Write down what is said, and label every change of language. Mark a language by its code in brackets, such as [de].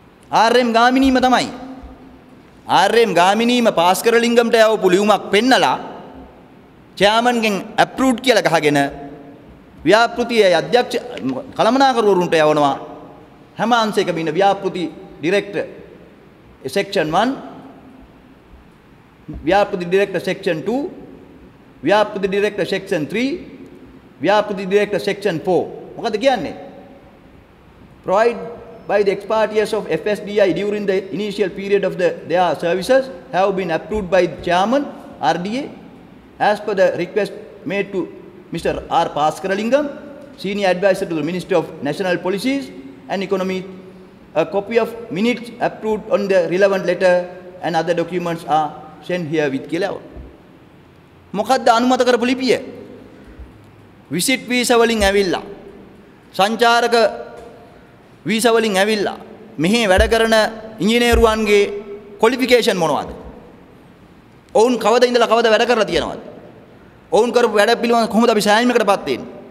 [si] R.M.. ගාමිණීම තමයි. R.M.. ගාමිණීම පාස්කරලිංගම්ට යවපු ලියුමක් පෙන්නලා චෙයාමන්ගෙන් අප්‍රූව්ඩ් කියලා ගහගෙන ව්‍යාපෘතියේ අධ්‍යක්ෂ කළමනාකරුවරුන්ට යවනවා හැම අංශයකම ඉන්න ව්‍යාපෘති ඩිරෙක්ටර් section 1 ව්‍යාපෘති ඩිරෙක්ටර් section 2 ව්‍යාපෘති ඩිරෙක්ටර් section 3 ව්‍යාපෘති ඩිරෙක්ටර් section 4 මොකද කියන්නේ? [en] provide by the expertise of FSDI during the initial period of their services have been approved by the chairman RDA as per the request made to Mr. R. Paskaralingam, senior advisor to the Ministry of National Policies and Economy. A copy of minutes approved on the relevant letter and other documents are sent here with කියලා. [si] මොකද්ද අනුමත කරපු ලිපිය? Visit visa වලින් ඇවිල්ලා සංචාරක visa වලින් ඇවිල්ලා මෙහි වැඩ කරන ඉංජිනේරුවන්ගේ ක්වොලිෆිකේෂන් මොනවද? ඔවුන් කවද ඉඳලා කවද වැඩ කරලා තියෙනවද? ඔවුන් කරපු වැඩ පිළිවෙල කොහොමද අපි සෑහීමකටපත් වෙන්නේ?